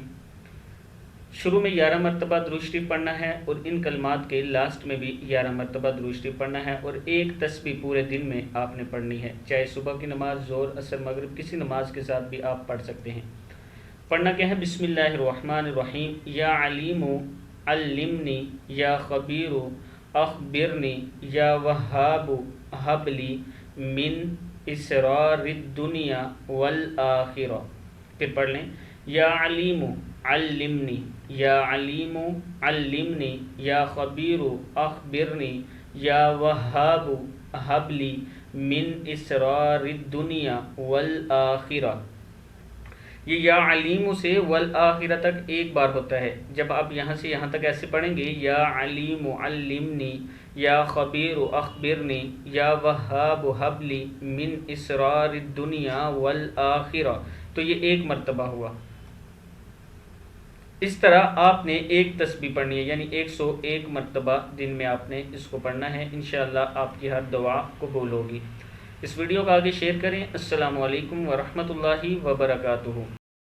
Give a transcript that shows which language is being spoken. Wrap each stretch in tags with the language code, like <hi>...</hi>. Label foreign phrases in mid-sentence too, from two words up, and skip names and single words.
<ur>شروع میں 11 مرتبہ درود شریف پڑھنا ہے اور ان کلمات کے لاسٹ میں بھی 11 مرتبہ درود شریف پڑھنا ہے اور ایک تسبیح پورے دن میں آپ نے پڑھنی ہے. چاہے صبح کی نماز، ظہر، عصر، مغرب کسی نماز کے ساتھ بھی آپ پڑھ سکتے ہیں. پڑھنا کیا ہے?</ur> <ar>बिस्मिल्लाहिर्रहमानिर्रहीम। يا عليم علمني، يا خبير أخبرني، يا وهاب هب لي من أسرار الدنيا والآخرة.</ar> <ur>پھر پڑھ لیں,</ur> <ar>يا عليم علمني، يا عليم علمني، يا خبير أخبرني، يا وهاب هب لي من أسرار الدنيا والآخرة.</ar> <ur>ये</ur> <ar>يا عليم</ar> <ur>से</ur> <ar>والآخرة</ar> <ur>تک ایک بار ہوتا ہے. جب آپ یہاں سے یہاں تک ایسے پڑھیں گے,</ur> <ar>يا عليم علمني، يا خبير أخبرني، يا وهاب هب لي من أسرار الدنيا والآخرة,</ar> <ur>تو یہ ایک مرتبہ ہوا. اس طرح آپ نے ایک تسبیح پڑھنی ہے، یعنی 101 مرتبہ دن میں آپ نے اس کو پڑھنا ہے. ان شاء اللہ آپ کی ہر دعا قبول ہوگی۔ اس ویڈیو کو آگے شیئر کریں.</ur> <ar>السلام عليكم ورحمة الله وبركاته.</ar>